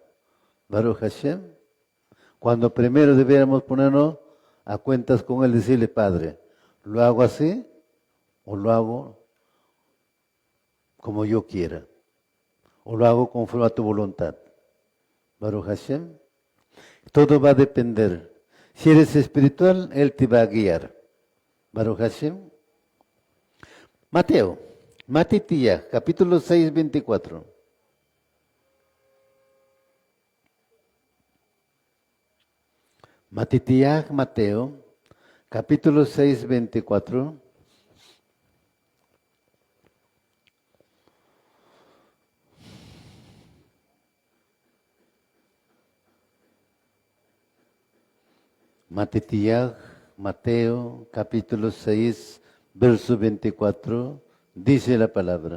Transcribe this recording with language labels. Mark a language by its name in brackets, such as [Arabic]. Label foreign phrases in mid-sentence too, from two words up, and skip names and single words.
[Hebrew] ברוך השם, [Spanish] cuando primero debiéramos ponernos a cuentas con él, decirle, Padre, ¿lo hago así o lo hago como yo quiera? ¿O lo hago conforme a tu voluntad? [Hebrew] ברוך השם, [Spanish] todo va a depender. Si eres espiritual, él te va a guiar. [Hebrew] ברוך השם. Matitía, [Spanish] capítulo 6, 24. Mateo, capítulo 6, 24. Mateo, capítulo 6, verso 24, dice la palabra.